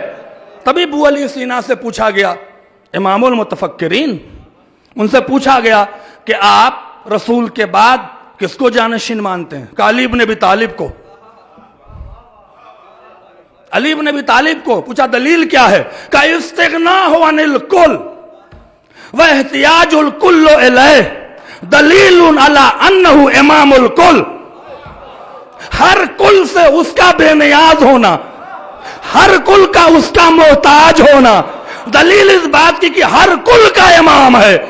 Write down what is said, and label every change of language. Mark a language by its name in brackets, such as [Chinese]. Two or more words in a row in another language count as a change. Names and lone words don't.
[Urdu] تبھی ابو علی سینا سے پوچھا گیا، امام المتفکرین، ان سے پوچھا گیا کہ آپ رسول کے بعد کس کو جانشین مانتے ہیں؟ کہ علی بن ابی طالب کو. علی بن ابی طالب کو. پوچھا دلیل کیا ہے؟ کہ [Arabic] استغناء عن الکل و احتیاج الکل الیہ دلیل علی انہ امام الکل. [Urdu] ہر کل سے اس کا بے نیاز ہونا، ہر کل کا اس کا محتاج ہونا دلیل اس بات کی کہ ہر کل کا امام ہے.